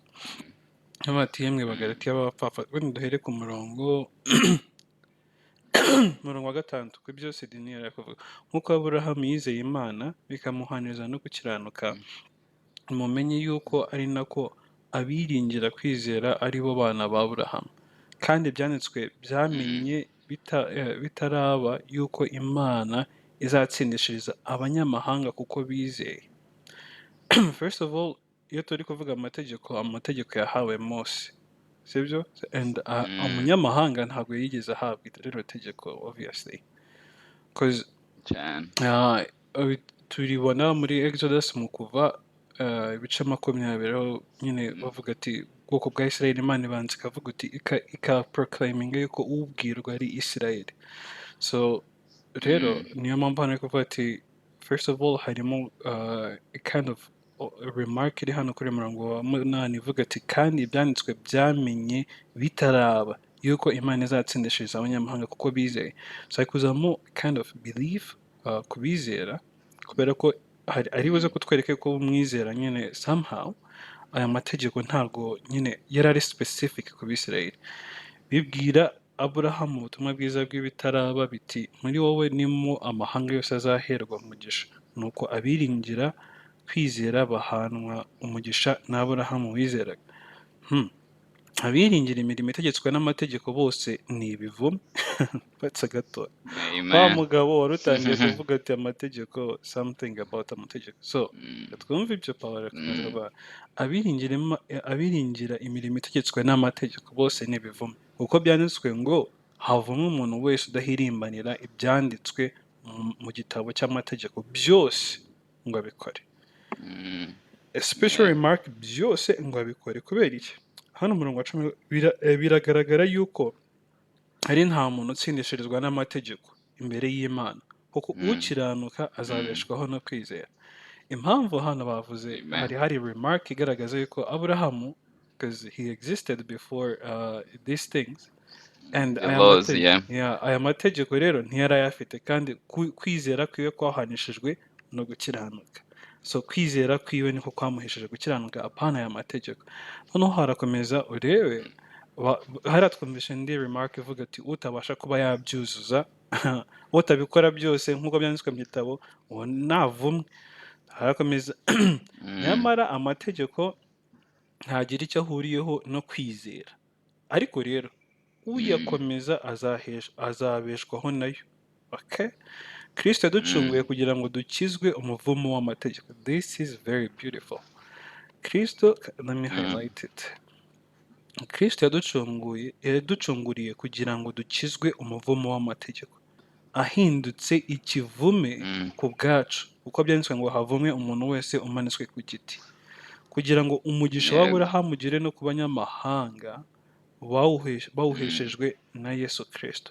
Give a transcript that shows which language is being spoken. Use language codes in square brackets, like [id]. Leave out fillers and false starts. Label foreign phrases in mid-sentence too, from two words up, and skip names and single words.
[rw] Ati yemwe Bagalatiya b'abapfapfa, wenda duhere ku murongo murongo wa gatandatu kuri byose Daniel akavuga nk'uko Aburahamu yizeye Imana bikamuhaniza no gukiranuka mumenye yuko ari nako abiringira kwizera ari bo bana ba Aburahamu kandi ibyanditswe byamenye bitaraba yuko Imana izatsindishiriza abanyamahanga kuko bizeye. [en] First of all, [rw] iyo turi kuvuga amategeko yahawe Mose, sibyo? And umunyamahanga ntabwo yigeze ahabwa rero tegeko [en] obviously, because [rw] turibona muri Exodus mu kuva ibice 20 aho nyine bavuga ati ubwoko bwa Israel Imana ibanza ikavuga uti proclaiming yuko ubwirwa ari Israel. So rero niyo mpamvu hano kuvuga ati [en] first of all [rw] harimo [en] a kind of remark [rw] iri hano kuri murongo wa 8 ivuga ati kandi ibyanditswe byamenye bitaraba yuko Imana izatsindishiriza abanyamahanga kuko bizeye. So hakuzamo [en] kind of belief [rw] kubizera kubera ko ari buze kutwereka ko umwizera nyine somehow aya mategeko ntabwo nyine yarari specific ku Bisirayeli. Bibwira Aburahamu ubutumwa bwiza bw'ibitaraba biti muri wowe nimo amahanga yose azaherwa umugisha, nuko abiringira kwizera bahanwa umugisha na Aburahamu wizeraga. Abiringira imirimo itegetswe n'amategeko bose ni ibivume. Batse gato wa mugabo wari utangiye kuvuga ati amategeko [en] something about [rw] amategeko. So twumva ibyo Pawulo akomeza abiringira imirimo itegetswe n'amategeko bose ni ibivume kuko byanditswe ngo havumwe umuntu wese udahirimbanira ibyanditswe mu gitabo cy'amategeko byose ngo abikore. [en] A special remark [rw] byose ngo abikore kubera iki? Hano murongo wa 10 biragaragara yuko hari nta muntu utsindishirizwa n'amategeko imbere y'Imana kuko ukiranuka azabeshwaho no kwizera. Impamvu hano bavuze hari remark igaragaza yuko Aburahamu, [en] because he existed before these things, and [rw] aya mategeko rero ntiyari ayafite kandi kwizera kwiwe kwahanishijwe no gukiranuka. So kwizera kwiwe niko kwamuhesheje gukiranuka apana aya mategeko. Noneho harakomeza urebe haratwumvisha indi remark ivuga ati utabasha kuba yabyuzuza utabikora byose nk'uko byanditswe mu gitabo uwo navumwe. Harakomeza nyamara amategeko ntagira icyo ahuriyeho no kwizera, ariko rero uyakomeza azabeshwaho nayo. Okay? Kristo yaducunguye kugira ngo dukizwe umuvumo w'amategeko. [en] This is very beautiful. Kristo, let me highlight it. [rw] Kristo yaducunguriye kugira ngo dukizwe umuvumo w'amategeko, ahindutse ikivume ku bwacu kuko byanditswe ngo havumwe umuntu wese umanitswe ku giti, kugira ngo umugisha w'Aburahamu ugere no ku banyamahanga bawuheshejwe na Yesu Kristo.